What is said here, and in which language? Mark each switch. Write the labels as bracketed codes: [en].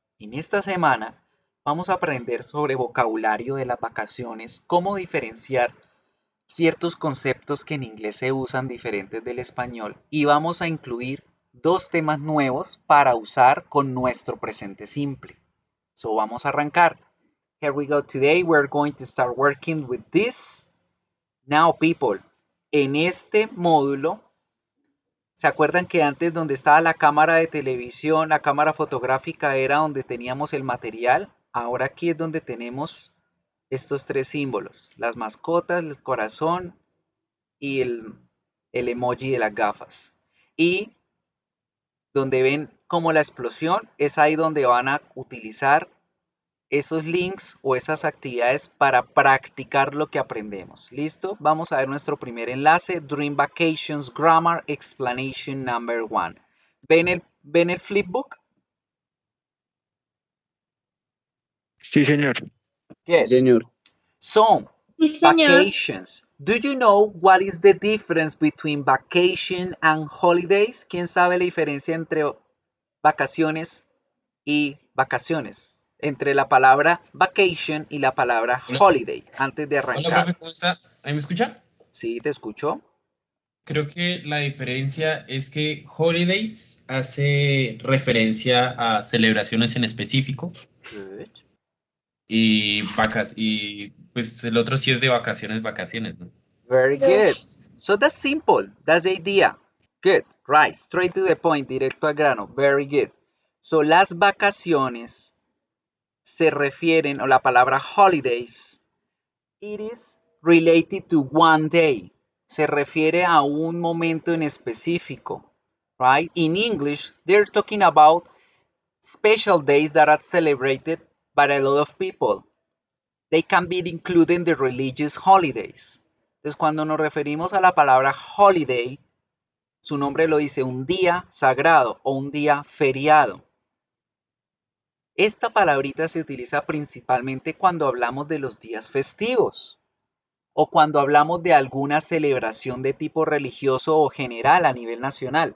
[es] En esta semana vamos a aprender sobre vocabulario de las vacaciones, cómo diferenciar ciertos conceptos que en inglés se usan diferentes del español y vamos a incluir dos temas nuevos para usar con nuestro presente simple. So vamos a arrancar. [en] Here we go. Today we're going to start working with this. Now, people, [es] en este módulo, ¿se acuerdan que antes donde estaba la cámara de televisión, la cámara fotográfica era donde teníamos el material? Ahora aquí es donde tenemos estos tres símbolos, las mascotas, el corazón y el emoji de las gafas. Y donde ven como la explosión es ahí donde van a utilizar esos links o esas actividades para practicar lo que aprendemos. ¿Listo? Vamos a ver nuestro primer enlace, Dream Vacations Grammar Explanation Number 1. ¿Ven el flipbook? Sí, señor. [en] Good. [es] Señor. [en] So, [es] Sí, señor. [en] vacations. Do you know what is the difference between vacation and holidays? [es] ¿Quién sabe la diferencia entre vacaciones y vacaciones? Entre la palabra vacation y la palabra holiday, antes de Hola, arrancar. profe, ¿cómo está? ¿Ahí me escucha? Sí, te escucho. Creo que la diferencia es que holidays hace referencia a celebraciones en específico [en] Good. [es] y pues el otro sí es de vacaciones, ¿no? [en] Very good. So that's simple. That's the idea. Good. Right. Straight to the point. [es] Directo al grano. [en] Very good. [es] So las vacaciones se refieren, o la palabra holidays, [en] it is related to one day. [es] Se refiere a un momento en específico. [en] Right? In English, they're talking about special days that are celebrated by a lot of people. They can be included in the religious holidays. [es] Entonces, cuando nos referimos a la palabra holiday, Su nombre lo dice, un día sagrado o un día feriado. Esta palabrita se utiliza principalmente cuando hablamos de los días festivos o cuando hablamos de alguna celebración de tipo religioso o general a nivel nacional.